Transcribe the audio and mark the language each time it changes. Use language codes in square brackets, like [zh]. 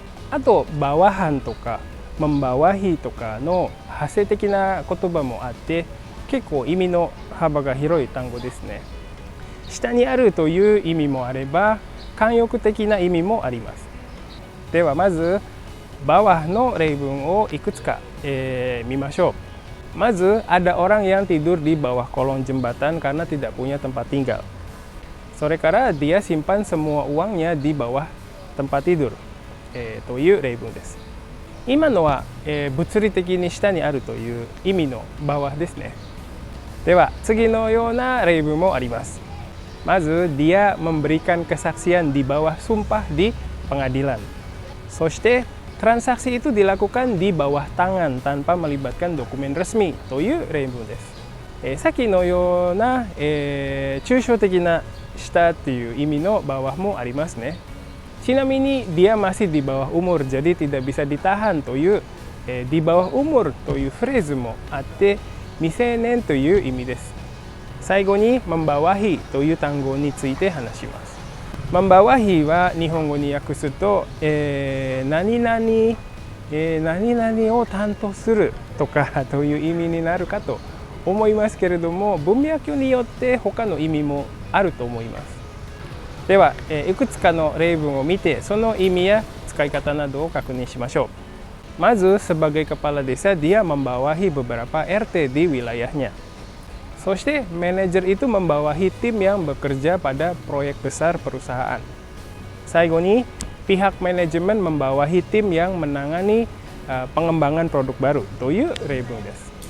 [ja] あとbawahanとかmembawahiとかの派生的な言葉もあって、結構意味の幅が広い単語ですね。下にあるという意味もあれば、慣用句的な意味もあります。ではまずbawahの例文をいくつか、見ましょう。まず [id] ada orang yang tidur di bawah kolong jembatan karena tidak punya tempat tinggal. [ja] それから [id] dia simpan semua uangnya di bawah tempat tidur、という例文です。 [ja] 今のは、物理的に下にあるという意味のbawahですね。では次のような例文もあります。まず、 [id] dia memberikan kesaksian di bawah sumpah di pengadilan. そして、transaksi itu dilakukan di bawah tangan tanpa melibatkan dokumen resmi [ja] という例文です。さっきのような、抽象的な下という意味のbawahもありますね。ちなみに [id] dia masih di bawah umur, jadi tidak bisa ditahan [ja] という、 [id] di bawah umur [ja] というフレーズもあって、未成年という意味です。最後に membawahi という単語について話します。 membawahi は日本語に訳すと、何々、何々を担当するとかという意味になるかと思いますけれども、文脈によって他の意味もあると思います。では、いくつかの例文を見て、その意味や使い方などを確認しましょう。まず、 [id] sebagai kepala desa, dia membawahi beberapa RT di wilayahnya. [ja] そして、 [id] manajer itu membawahi tim yang bekerja pada proyek besar perusahaan. [ja] 最後に、 [id] pihak manajemen membawahi tim yang menangani pengembangan produk baru [ja] という例文です。